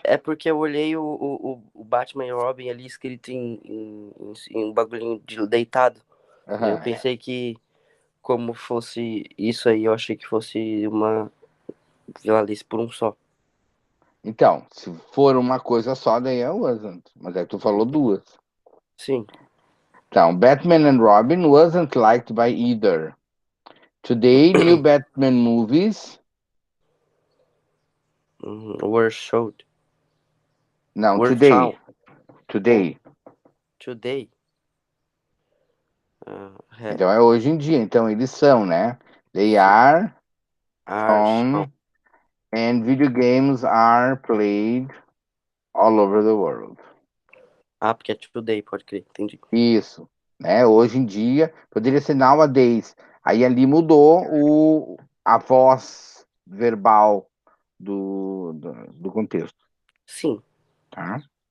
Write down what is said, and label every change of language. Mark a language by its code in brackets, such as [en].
[pt] é porque eu olhei o Batman e Robin ali escrito em um bagulhinho de deitado. Daí eu Aham. pensei que, como fosse isso aí, eu achei que fosse uma violência por um só. Então, se for uma coisa só, daí é wasn't. Mas aí tu falou duas. Sim. Então, [en] Batman and Robin wasn't liked by either. Today, new Batman movies. Were showed. [pt] Não, [en] Were today. shown. Today. Today. [pt] Então é hoje em dia. Então eles são, né? They Sim. [en] are Are shown. shown and video games are played all over the world. [pt] Ah, porque é today, pode crer. Entendi. Isso, né? Hoje em dia, poderia ser nowadays. Aí ali mudou a voz verbal do contexto, Sim. tá?